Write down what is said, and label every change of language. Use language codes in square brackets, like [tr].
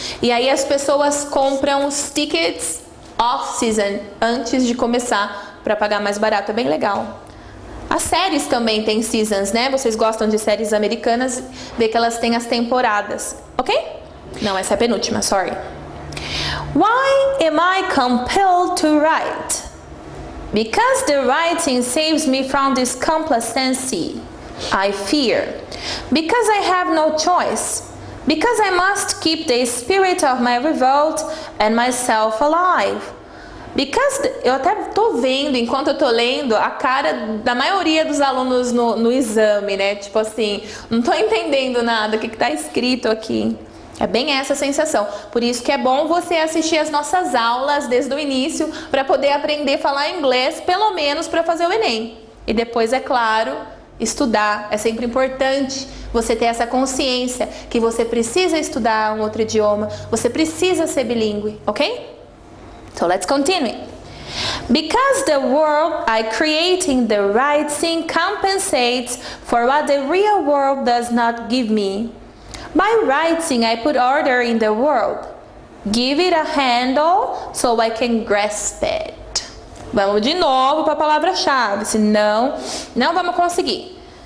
[pt] E aí as pessoas compram os tickets off-season antes de começar para pagar mais barato. É bem legal. As séries também têm seasons, né? Vocês gostam de séries americanas, vê que elas têm as temporadas, ok? Não, essa é a penúltima, sorry. [en] Why am I compelled to write? Because the writing saves me from this complacency, I fear. Because I have no choice. Because I must keep the spirit of my revolt and myself alive. [pt] Because, eu até tô vendo, enquanto eu tô lendo, a cara da maioria dos alunos no exame, né? Tipo assim, não tô entendendo nada, o que tá escrito aqui. É bem essa sensação. Por isso que é bom você assistir as nossas aulas desde o início, para poder aprender a falar inglês, pelo menos para fazer o Enem. E depois, é claro, estudar. É sempre importante você ter essa consciência que você precisa estudar um outro idioma, você precisa ser bilíngue, ok? [en] So let's continue. Because the world I create in the writing compensates for what the real world does not give me. By writing, I put order in the world. Give it a handle so I can grasp it. [pt] Vamos de novo para a palavra-chave, senão não vamos conseguir.